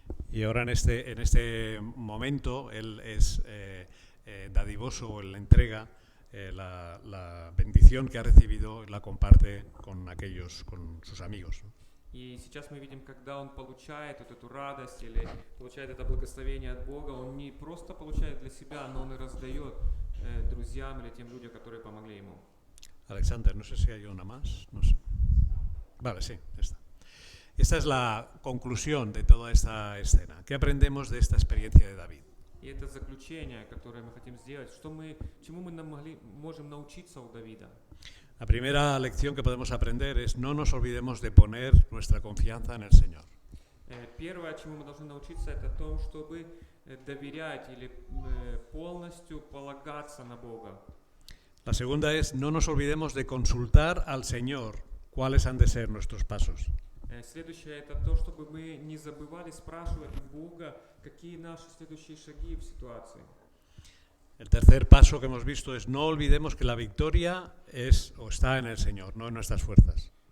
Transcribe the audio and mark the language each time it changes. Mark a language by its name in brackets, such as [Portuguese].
[Spanish] Y ahora en este momento él es dadivoso, él entrega la bendición que ha recibido y la comparte con sus amigos. [Russian] И сейчас мы видим, когда он получает вот эту радость или получает это благословение от Бога, он не просто получает для себя, но он и раздает друзьям или тем людям, которые помогли ему. [Spanish] Alexander, no sé si hay una más, no sé. Vale, sí, esta. Esta es la conclusión de toda esta escena. ¿Qué aprendemos de esta experiencia de David? [Russian] И это заключение, которое мы хотим сделать, чему мы можем научиться у Давида. [Spanish] La primera lección que podemos aprender es no nos olvidemos de poner nuestra confianza en el Señor. [Russian] Первое, чему мы должны научиться, это то, чтобы доверять или полностью полагаться на Бога. [Spanish] La segunda es no nos olvidemos de consultar al Señor cuáles han de ser nuestros pasos. [Russian] Следующее, это то, чтобы мы не забывали спрашивать у Бога, какие наши следующие шаги в ситуации. [Spanish] El tercer paso que hemos visto es no olvidemos que la victoria está en el Señor, no en nuestras fuerzas.